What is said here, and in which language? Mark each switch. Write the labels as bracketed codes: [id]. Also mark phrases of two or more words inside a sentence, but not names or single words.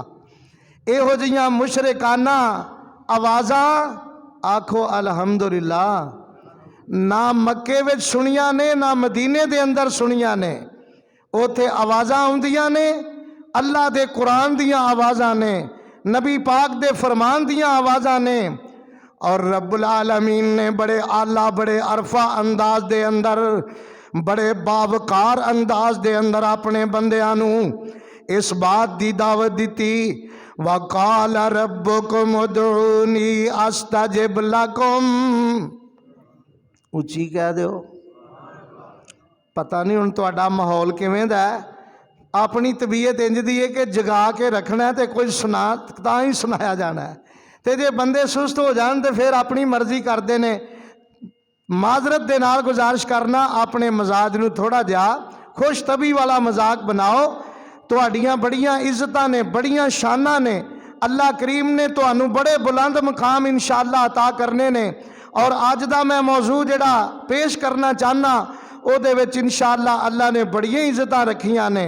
[pa] ایہو جیہیاں مشرکانہ آوازاں آکھو الحمدللہ نہ مکے وچ سنیاں نے، نہ مدینے دے اندر سنیاں نے. اوتھے آوازاں آؤندیاں نے، اللہ دے قرآن دیاں آوازاں نے، نبی پاک دے فرمان دیاں آوازاں نے. اور ربّ العالمین نے بڑے اعلیٰ، بڑے ارفع انداز دے اندر، بڑے باوقار انداز دے اندر اپنے بندیاں نوں اس بات دی دعوت دی. [ar] وقال ربكم ادعوني أستجب لكم. [pa] اچی کہہ دو. پتہ نہیں ہن تہاڈا ماحول کویں دا ہے. اپنی طبیعت انج دی ہے کہ جگا کے رکھنا ہے تو کچھ سنا تاں ہی سنایا جانا ہے، تو جے بندے سست ہو جان تو پھر اپنی مرضی کرتے ہیں. معذرت دے نال گزارش کرنا، اپنے مزاج نوں تھوڑا جیہا خوش طبعی والا مذاق بناؤ. تہاڈیاں بڑیاں عزتاں نے، بڑیاں شاناں نے. اللہ کریم نے تہانوں بڑے بلند مقام ان شاء اللہ عطا کرنے نے. اور اج دا میں موضوع جیہڑا پیش کرنا چاہناں اوہدے وچ ان شاء اللہ اللہ نے بڑیاں عزتاں رکھیاں نے.